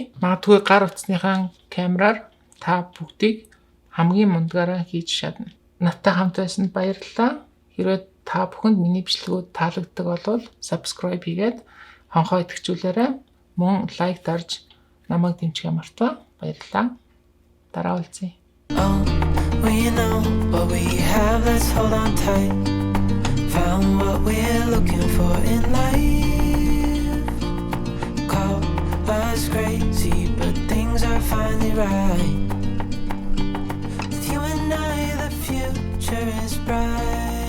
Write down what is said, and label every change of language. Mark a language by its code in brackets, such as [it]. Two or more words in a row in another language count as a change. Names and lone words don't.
[mn] Магадгүй гар утасныхаа камераар та бүгдийг хамгийн мундагаараа хийж чадна. Надтай хамт байсанд баярлалаа. Хэрвээ та бүхэнд миний бичлэгүүд таалагддаг бол subscribe хийгээд хонхоо идэвхжүүлээрэй. Мөн лайк дарж намайг дэмжихээ мартаа. Баярлалаа. Дараа уулзъя. [en] Oh, we know what we have, let's hold on tight. Found what we're looking for in life. Call us crazy, but things are finally right. With you and I, the future is bright.